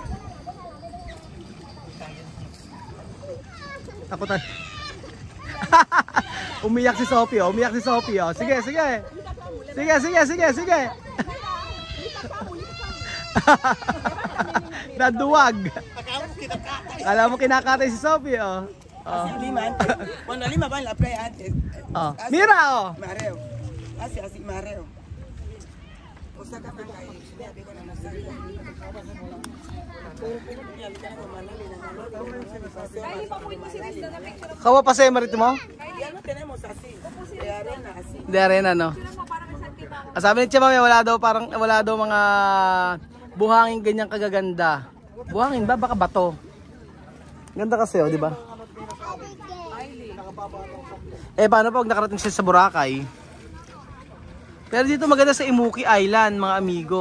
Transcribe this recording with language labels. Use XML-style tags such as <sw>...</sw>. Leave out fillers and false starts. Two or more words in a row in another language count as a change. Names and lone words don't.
<tl>Ako tayo. Umiyak si Sophie, oh. Umiyak si Sophie, oh. Sige, sige. Sige, sige, sige, sige. Naduwag. Alam mo kinakatay si Sophie, oh.</tl> <es>Así Lima antes. Cuando Lima va en la playa antes. Oh. Mira, oh. Mareo. Así, mareo. O sea,</es> <tl>Kawa pa sa Maritimo?</tl> <es>ya no tenemos así. De arena así. De arena, no?</es> <tl>Sabi ni Chema, wala daw mga buhangin ganyang kagaganda. Buhangin ba? Baka bato. Ganda kasi, oh, di ba? Eh, paano pag nakarating siya sa Boracay? Pero dito maganda sa Imuki Island, mga amigo.</tl>